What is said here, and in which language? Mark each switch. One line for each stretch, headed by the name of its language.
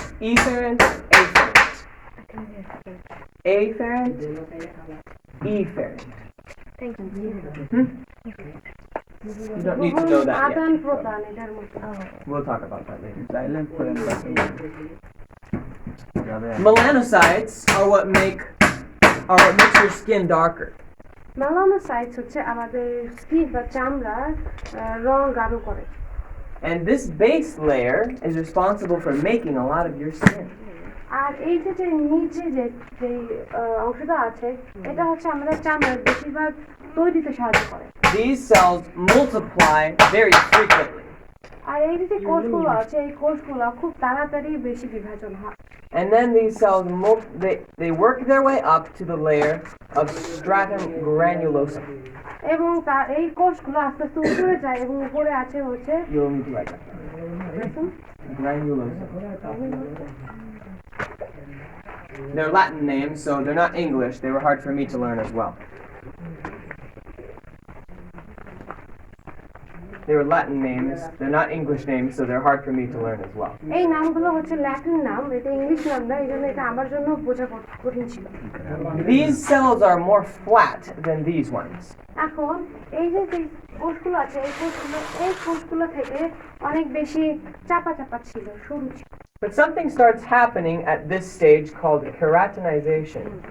English: Efferent, afferent. Efferent. Thank you. You don't need to know that
Bangla: আদান
English: yet.
Bangla: প্রদান এটার মধ্যে।
English: We'll talk about that later.
Bangla: Silent করেন
English: Melanocytes are what makes your skin darker.
Bangla: মেলানোসাইটস হচ্ছে আমাদের skin বা চামড়ার রং গাঢ় করে।
English: And this base layer is responsible for making a lot of your skin.
Bangla: আর এই যে নিচে যে অংশটা আছে এটা হচ্ছে আমাদের চামড়ার বেশিরভাগ তৈরিতে সাহায্য করে।
English: These cells multiply very frequently.
Bangla: আর এই যে কোষগুলো আছে এই কোষগুলো খুব তাড়াতাড়ি বেশি বিভাজন হয়।
English: And then these cells they work their way up to the layer of stratum granulosum.
Bangla: এবং এই কোষগুলো আস্তে আস্তে উপরে যায় এবং উপরে আছে হচ্ছে
English: You'll need to write that. Granulosum. They're Latin names, so they're not English. They were hard for me to learn as well. They were Latin names. They're not English names, so they're hard for me to learn as well.
Bangla: এই নামগুলো হচ্ছে Latin নাম, এটা English নাম না, এইজন্য এটা আমার জন্য বোঝা কঠিন ছিল।
English: These cells are more flat than these ones.
Bangla: এখন এই যে কোষগুলো আছে এই কোষগুলো থেকে অনেক বেশি চাপা ছিল, সরু ছিল।
English: But something starts happening at this stage called keratinization.